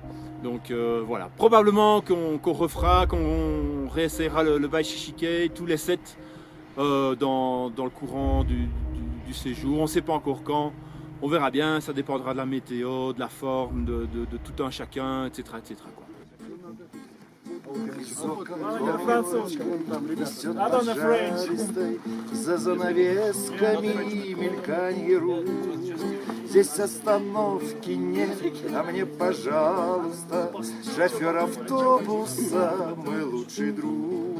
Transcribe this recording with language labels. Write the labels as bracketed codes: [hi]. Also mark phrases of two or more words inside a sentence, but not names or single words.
[fr] Donc voilà, probablement qu'on refera, qu'on réessayera le Baishichike, tous les 7 dans le courant du séjour. On ne sait pas encore quand, on verra bien, ça dépendra de la météo, de la forme, de tout un chacun, etc. etc. quoi. [ru] За занавесками мельканье рук. Здесь остановки нет, а мне, пожалуйста, шофер автобуса, мой лучший друг.